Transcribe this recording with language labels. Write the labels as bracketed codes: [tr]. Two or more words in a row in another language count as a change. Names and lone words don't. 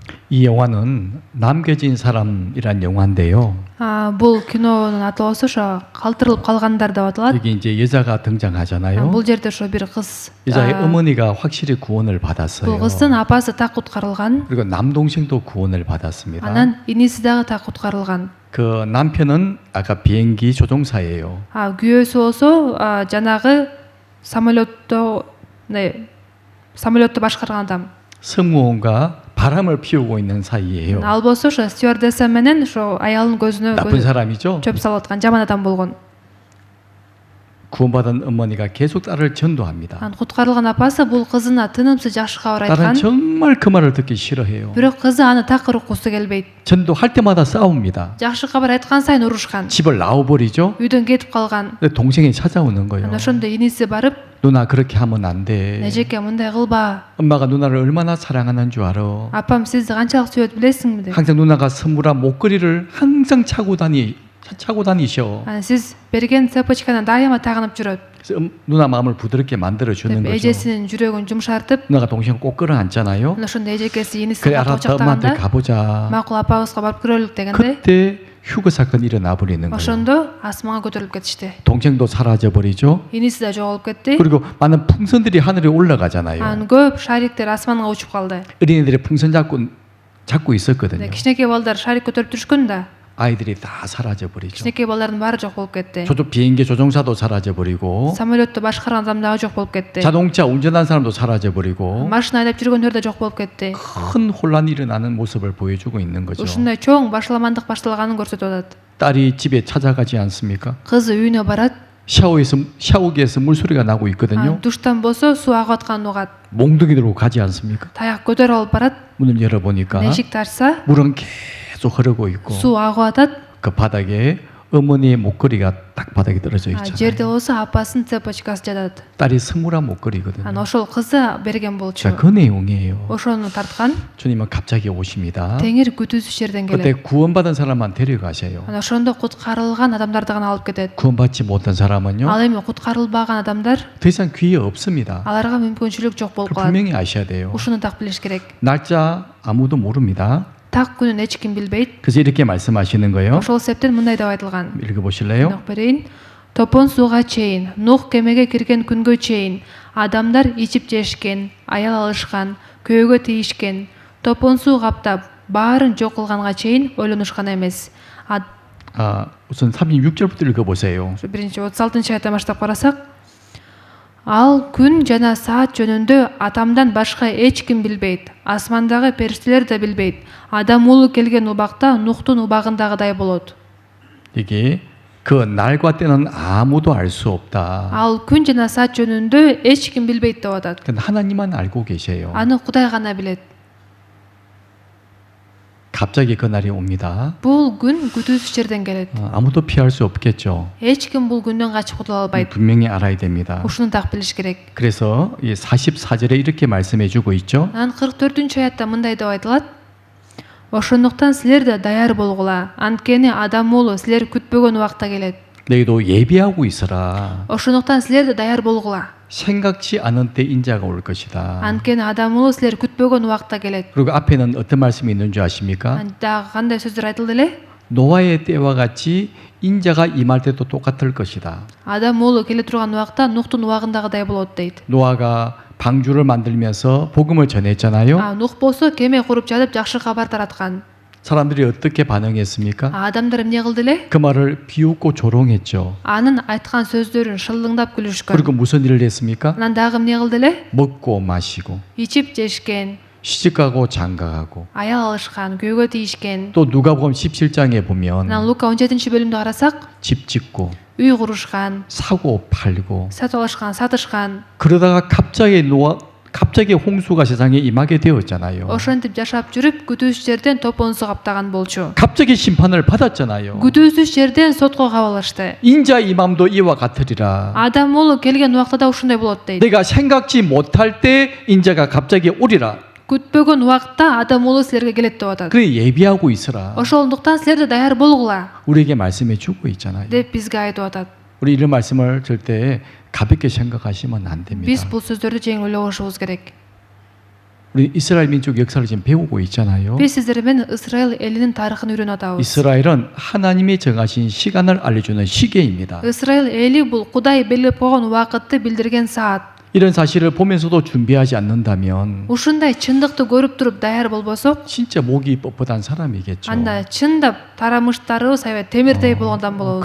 [ko] 이 영화는 남겨진 사람이란 영화인데요. [ky] Бул кинонун атоосу ошо калтырылып калгандар деп аталат. [ko] 여기 이제 여자가 등장하잖아요. [ky] Бул жерде ошо бир кыз. [ko] 여자의 어머니가 확실히 구원을 [ky] Бул [ko] 받았어요. [ky] кыздын апасы так куткарылган. [ko] 그리고 남동생도 구원을 받았습니다. [ky] Анан иниси дагы так куткарылган. [ko] 그 남편은 아까 비행기 조종사예요. [ky] Күйөөсү болсо жанагы самолетту башкарган адам. [ko] 승무원과 바람을 피우고 있는 사이예요. [ky] Ал болсо ошо стюардесса менен ошо аялдын көзүнө [ko] 나쁜 사람이죠. [ky] чөп салып аткан жаман адам болгон. [ko] 구원받은 어머니가 계속 딸을 전도합니다. [ky] Куткарылган апасы бул кызына тынымсыз жакшы кабар [ko] 딸은 [ky] айткан. [ko] 정말 그 말을 듣기 싫어해요. [ky] Бирок кызы аны такыр уккусу келбейт. [ko] 전도할 때마다 싸웁니다. [ky] Жакшы кабар айткан сайын урушкан. [ko] 집을 나와버리죠. [ky] Үйдөн кетип калган. [ko] 근데 동생이 찾아오는 거예요. [ky] Анда ошондо иниси барып, [ko] 누나 그렇게 하면 안 돼. [ky] "Эжеке мындай кылба. [ko] 엄마가 누나를 얼마나 사랑하는 줄 알아. [ky] Апам сизди канчалык сүйөт билесиңби?" деп. [ko] 항상 누나가 선물한 목걸이를 항상 차고 다니셔. [ky] Сиз берген цепочканы дайыма тагынып жүрөт. [ko] 그래서 누나 마음을 부드럽게 만들어 주는 [ky] деп [ko] 거죠. [ky] эжесинин жүрөгүн жумшартып, [ko] 누나가 동생 꼭 끌어안잖아요. [ky] анда ошондо эжекеси инисин [ko] 그래 알았다 엄마한테 [ky] кочоктоганда, [ko] 가보자. [ky] "Макул апабызга барып көрөлүк" дегенде, [ko] 그때 휴거 사건이 일어나 버리는 거예요. [ky] ошондо асманга көтөрүлүп кетишти. [ko] 동생도 사라져 버리죠. [ky] Иниси да жоголуп кетти. [ko] 그리고 많은 풍선들이 하늘에 올라가잖아요. [ky] Анан көп шариктер асманга учуп калды. [ko] 어린이들이 풍선 잡고 있었거든요. [ky] Кичинекей балдар шарик көтөрүп жүрүшкөн да, [ko] 아이들이 다 사라져 버리죠. [ky] кичинекей балдардын баары жок болуп кетти. [ko] 비행기 조종사도 사라져 버리고 [ky] Самолетту башкарган адам дагы жок болуп кетти. [ko] 자동차 운전한 사람도 사라져 버리고 [ky] Машина айдап жүргөндөр да жок болуп кетти. [ko] 큰 혼란이 일어나는 모습을 보여주고 있는 거죠. [ky] Ушундай чоң башаламандык башталганын көрсөтүп атат. [ko] 딸이 집에 찾아가지 않습니까? [ky] Кызы үйүнө барат. [ko] 샤워기에서 물소리가 나고 있거든요. [ky] Душтан болсо суу агып атканын угат. [ko] 몽둥이 들고 가지 않습니까? [ky] Таяк көтөрүп алып барат. [ko] 문을 열어보니까 [ky] Эшикти ачса, [ko] 물은 계속 흐르고 있고 [ky] суу агып атат. [ko] 그 바닥에 어머니의 목걸이가 딱 바닥에 떨어져 있잖아요. [ky] Жерде болсо апасынын цепочкасы жатат. [ko] 딸이 선물한 목걸이거든요. [ky] Анан ошол кызы берген болчу. [ko] 자, 그 내용이에요. [ky] Ошону тарткан. [ko] 주님은 갑자기 오십니다. [ky] Теңир күтүүсүз жерден [ko] 그때 [ky] келет. [ko] 구원받은 사람만 데려가셔요. [ky] Анан ошондо куткарылган адамдарды гана алып кетет. [ko] 구원받지 못한 사람은요, [ky] Ал эми куткарылбаган адамдар, [ko] 더 이상 기회 없습니다. [ky] аларга мүмкүнчүлүк жок болуп [ko] 그 [ky] калат. [ko] 분명히 아셔야 돼요. [ky] Ушуну так билиш керек. [ko] 날짜 아무도 모릅니다. [ky] Так күнүн эч ким билбейт. [ko] 그래서 이렇게 말씀하시는 거예요. [ky] Ошол себептен мындай деп айтылган. [ko] 읽어보실래요? [ky] Нух берейин. Топон сууга чейин, Нух кемеге кирген күнгө чейин адамдар ичип жешкен, аял алышкан, күйөөгө тийишкен, топон суу каптап, баарын жок кылганга чейин ойлонушкан эмес. [ko] 우선 36절부터 읽어보세요. [ky] Биринчи 36 айттан баштап карасак, ал күн жана саат жөнүндө атамдан башка эч ким билбейт. Асмандагы периштелер да билбейт. Адам уулу келген убакта Нухтун убагындагыдай болот. [ko] 이게 그 날과 때는 아무도 알 수 없다. [ky] Ал күн жана саат жөнүндө эч ким билбейт деп атат. [ko] 근데 하나님만 알고 계세요. [ky] Аны Кудай гана билет. [ko] 갑자기 그 날이 옵니다. [ky] Бул күн күтүүсүз жерден келет. [ko] 아무도 피할 수 없겠죠. [ky] Эч ким бул күндөн качып кутула албайт. [ko] 분명히 알아야 됩니다. [ky] Ушуну так билиш керек. [ko] 그래서 이 44절에 이렇게 말씀해 주고 있죠. [ky] Анан 44-аятта мындай деп айтылат. Ошондуктан силер да даяр болгула. Анткени адам уулу силер күтпөгөн убакта келет. [ko] 너희도 예비하고 있어라. [ky] Ошондуктан силер да даяр болгула. [ko] 생각지 않은 때 인자가 올 것이다. [ky] Анткени адам уулу силер күтпөгөн убакта келет. [ko] 그리고 앞에는 어떤 말씀이 있는 줄 아십니까? [ky] Анда кандай сөздөр айтылды эле? [ko] 노아의 때와 같이 인자가 임할 때도 똑같을 것이다. [ky] Адам уулу келе турган убакта Нухтун убагындагыдай болот дейт. [ko] 노아가 방주를 만들면서 복음을 전했잖아요. [ky] Нух болсо кеме куруп жатып жакшы кабар тараткан. [ko] 사람들이 어떻게 반응했습니까? [ky] Адамдар эмне кылды эле? [ko] 그 말을 비웃고 조롱했죠. [ky] Анын айткан сөздөрүн шылдыңдап күлүшкөн. [ko] 그리고 무슨 일을 했습니까? [ky] Анан дагы эмне кылды эле? [ko] 먹고 마시고 [ky] Ичип жешкен, [ko] 시집가고 장가가고. [ky] аял алышкан, күйөөгө тийишкен. [ko] 또 누가복음 17장에 보면 [ky] Анан Лука 17-бөлүмдө карасак, [ko] 집 짓고 [ky] үй курушкан, [ko] 사고 팔고 [ky] сатып алышкан, сатышкан. [ko] 그러다가 갑자기 홍수가 세상에 임하게 되었잖아요. [ky] Ошентип жашап жүрүп, күтүүсүз жерден топон суу каптаган болчу. [ko] 갑자기 심판을 받았잖아요. [ky] күтүүсүз жерден сотко кабылышты. [ko] 인자 임함도 이와 같으리라. [ky] Адам уулу келген убакта да ушундай болот дейт. [ko] 내가 생각지 못할 때 인자가 갑자기 오리라. [ky] күтпөгөн убакта адам уулу силерге келет деп атат. [ko] 그래 예비하고 있어라. [ky] Ошондуктан силер да даяр болгула [ko] 우리에게 말씀해 주고 있잖아요. [ky] деп бизге айтып атат. [ko] 우리 이런 말씀을 절대 가볍게 생각하시면 안 됩니다. [ky] Биз бул сөздөрдү жеңил ойлобошубуз керек. [ko] 우리 이스라엘 민족 역사를 지금 배우고 있잖아요. [ky] Биз сиздермен Исраил элинин тарыхын үйрөнүп атабыз. [ko] 이스라엘은 하나님이 정하신 시간을 알려주는 시계입니다. [ky] Исраил эли бул Кудай белгилеп койгон убакытты билдирген саат. [ko] 이런 사실을 보면서도 준비하지 않는다면 [ky] Ушундай чындыкты көрүп туруп даяр болбосок, [ko] 진짜 목이 뻣뻣한 사람이겠죠. [ky] анда чындап тарамыштарыбыз аябай темирдей болгондон болобуз.